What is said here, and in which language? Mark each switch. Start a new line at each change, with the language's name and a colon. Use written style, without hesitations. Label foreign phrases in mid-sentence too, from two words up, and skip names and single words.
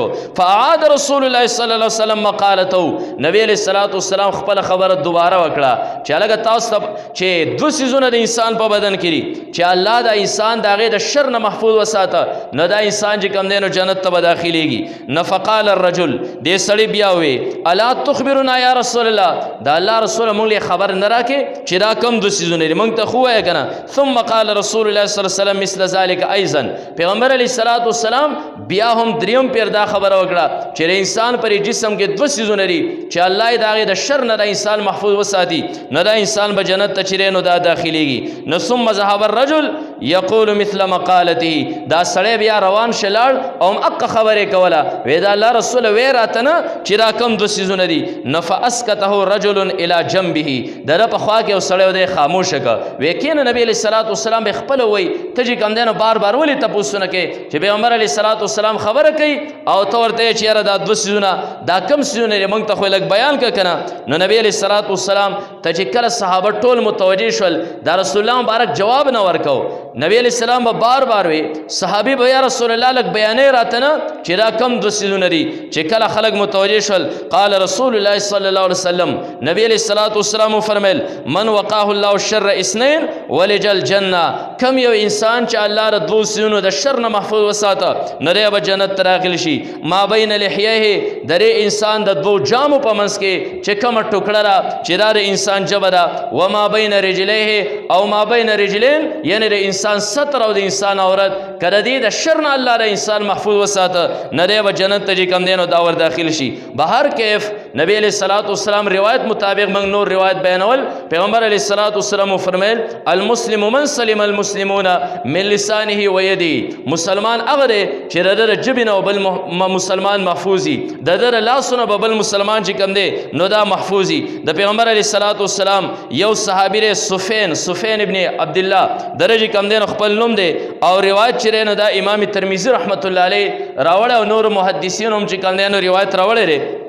Arabic: فعاد رسول الله صلی الله علیه وسلم مقالته
Pashto: نبی
Arabic: علیہ الصلوۃ والسلام
Pashto: خپل خبره دوباره وکړه چې هلکه تاسو ته چې دوه څیزونه د انسان په بدن کې دي چې الله د انسان د هغې د شر نه محفوظ وساته نو دا انسان چې کوم دی نو جنت ته به داخلېږي. نو
Arabic: فقال الرجل
Pashto: دې سړي بیا ووې
Arabic: الا تخبرنا یا رسول الله
Pashto: د الله رسوله موږ له خبر نه راکې چې دا کم دوه څیزونه دي موږ ته خو وایه که نه.
Arabic: ثم قال رسول الله صلی الله علیه وسلم مثل ذلك ایضا
Pashto: پیغمبر
Arabic: علیه الصلاة والسلام
Pashto: بیا هم دریم پیر دا خبره وکړه چې د انسان پر جسم کې دوه څیزونه دي چې الله یې د هغې د شر نه د انسان محفوظ وساتي نو دا انسان به جنت ته چې دی نو دا داخلېږي. نو
Arabic: ثم ذهب الرجل یقول مثل مقالته
Pashto: دا سړی بیا روان شه لاړ او هم حق خبرې کوله وی دا الله رسوله وی راته نه چې دا کم دوه څیزونه دي. نو
Arabic: فاسکته رجل الی جنبه
Pashto: د ده په خوا کې یو سړی و دی خاموشه که وی کینه نبي
Arabic: علیه الصلاة والسلام
Pashto: به خپله وایي ته چې کوم دی نو بار بار ولې تپوسونه کوې چې پیغمبر
Arabic: علیه الصلاة والسلام
Pashto: خبره کوي او ته ورته یې چې یاره دا دوه څیزونه دا کم څیزونه دي موږ ته خو لږ بیان که که نه. نو نبي
Arabic: علیه الصلاة والسلام
Pashto: ته چې کله صحابه ټول متوجه شول دا رسول الله مبارک جواب نه ورکو. نبی
Arabic: علیه السلام
Pashto: به بار بار وی صحابي به
Arabic: یا رسول الله
Pashto: لږ بیانې راته نه چې دا کم دوه څیزونه دي. چې کله خلک متوجه شول
Arabic: قال رسول الله صلی الله علیه وسلم
Pashto: نبی
Arabic: علیه الصلاة والسلام
Pashto: وفرمیل
Arabic: من وقاه الله الشر اثنين ولج الجنه
Pashto: کم یو انسان چې الله د دوه څیزونو د شر نه محفوظ وساته نو دی به جنت ته داخل شي.
Arabic: ما بین لحیه
Pashto: د دې انسان د دوه جامو په منځ کې چې کومه ټوکړه ده چې دا د انسان ژبه ده
Arabic: و ما بین رجلیه
Pashto: او
Arabic: ما بین رجلین
Pashto: یعنی د انسان ستر او د انسان عورت که د دې د شر نه الله د انسان محفوظ وساته نه دی به جنت ته چې کوم دی نو دا ور داخل شي. به هر کیف نبی
Arabic: علیه الصلاة والسلام
Pashto: روایت مطابق موږ نور روایت بیانول پیغمبر
Arabic: علیه الصلاة والسلام
Pashto: وفرمیل
Arabic: المسلم من سلم المسلمون من لسانه و یده
Pashto: مسلمان هغه دی چې د ده د ژبې نه او بل مسلمان محفوظ وي د ده د لاسونه به بل مسلمان چې کوم دی نو دا محفوظ وي. د پیغمبر
Arabic: علیه الصلاة والسلام
Pashto: یو صحابي دی سفین ابن عبدالله د چې کوم دی نو خپل نوم دی او روایت چې دی نو دا امام ترمذي رحمت الله علیه راوړی او نور محدثین هم چې کوم دی نو روایت راوړی دی.